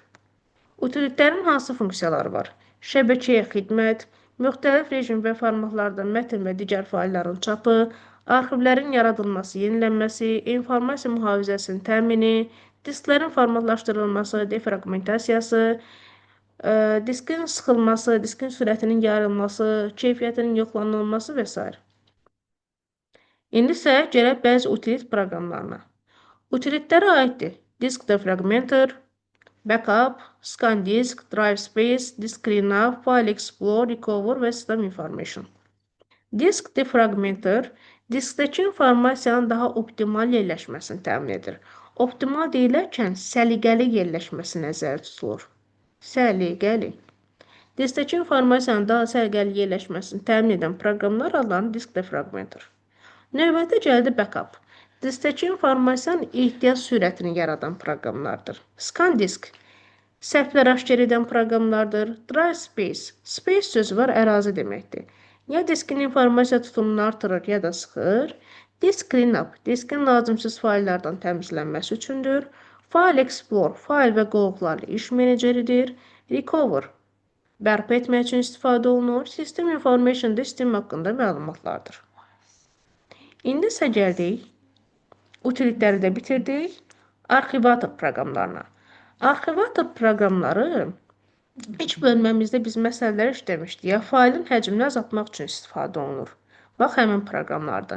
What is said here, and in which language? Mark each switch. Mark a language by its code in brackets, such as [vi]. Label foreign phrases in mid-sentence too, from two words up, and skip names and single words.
[az] Utilitlərin hansı funksiyaları var? Şəbəkəyə xidmət, müxtəlif rejim və formatlarda mətn və digər faylların çapı, arxivlərin yaradılması, yenilənməsi, informasiya mühafizəsinin təmini, disklərin formatlaşdırılması, defraqmentasiyası, diskin sıxılması, diskin sürətinin yayılması, keyfiyyətinin yoxlanılması və s. İndi isə gələk bəzi utilit proqramlarına. Utilitlərə aiddir [en] disk defragmenter, backup, scan disk, drive space, disk cleanup, file explore, recover və system information. Disk defragmenter [az] diskdəki informasiyanın daha optimal yerləşməsini təmin edir. Optimal deyilərkən səliqəli yerləşməsi nəzərdə tutulur. Səliqəli. Diskdəki informasiyanın daha səliqəli yerləşməsini təmin edən proqramlar adlanır [en] disk defragmenter. [az] Növbəti gəldi backup. Diskdəki informasiyanın ehtiyac sürətini yaradan proqramlardır. [en] Scan disk [az] səhvlər aşkar edən proqramlardır. [en] Drive space. [az] Space sözü var, ərazi deməkdir. Ya diskin informasiya tutumunu artırır, ya da sıxır. [en] Disk cleanup. [az] Diskin lazımsız fayllardan təmizlənməsi üçündür. [en] File explore. [az] Fayl və qovluqlarla iş meneceridir. Recover. Bərpa etmək üçün istifadə olunur. [en] System information [az] da sistem haqqında məlumatlardır. İndi isə gəldik, utilitləri də bitirdik, arxivator proqramlarına. Arxivator proqramları ilk bölməmizdə biz məsələləri işləmişdik. Ya faylın həcmini azaltmaq üçün istifadə olunur. Bax, həmin proqramlardır.